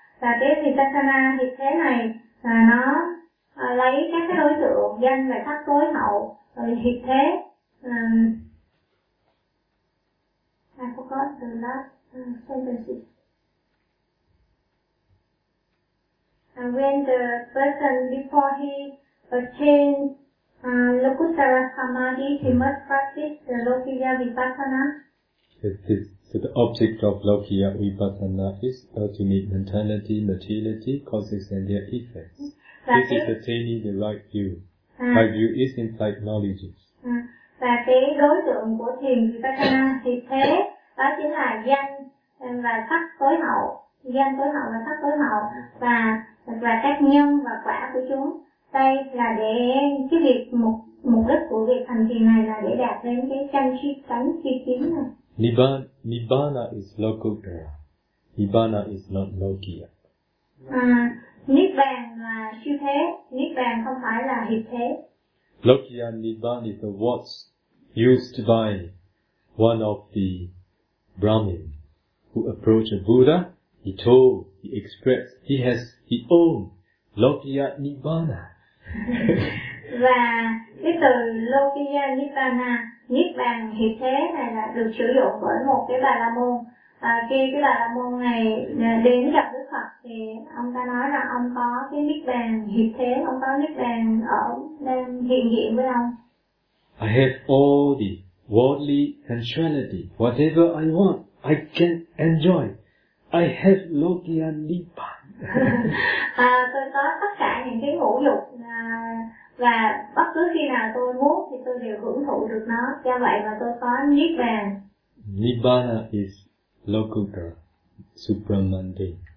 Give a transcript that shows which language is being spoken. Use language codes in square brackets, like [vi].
[vi] Và cái Vipassana hiệp thế này là nó lấy các cái đối tượng danh và sắc tối hậu rồi hiệp thế. [en] I forgot the last sentences. When the person before he attained Lokuttara Samadhi, he must practice the Lokiya Vipassana. So the object of Lokiya Vipassana is ultimate mentality, materiality, causes and their effects. This is attaining the right view. Right view is insight knowledge. [vi] Và cái đối tượng của thiền Vipassana thì thế, đó chính là danh và sắc tối hậu. Danh tối hậu và sắc tối hậu. Và các nhân và quả của chúng. Đây là để cái việc mục đích của việc hành thiền này là để đạt đến cái chánh tri kiến này. [en] Nibbana is Lokottara. Nibbana is not Lokiya. [vi] Nibbana là siêu thế. Nibbana không phải là hiệp thế. [en] Lokiya Nibbana is the words used by one of the Brahmin who approached a Buddha. He told, he expressed, he has, he owned Lokiya Nibbana. [vi] Và cái từ Lokiya Nibbana, Niết Bàn hiện thế này là được sử dụng bởi một cái Bà La Môn. Và khi cái Bà La Môn này đến gặp Đức Phật thì ông ta nói là ông có cái Niết Bàn hiện thế, ông có Niết Bàn ở đang hiện diện với ông. [en] I have all the worldly sensuality. Whatever I want, I can enjoy. I have Lokiya Nibbana. [vi] Tôi có tất cả những cái hữu dục và bất cứ khi nào tôi muốn thì tôi đều hưởng thụ được nó. Do vậy mà tôi có Nibbana. [en] Nibbana is Lokuttara Supramundi.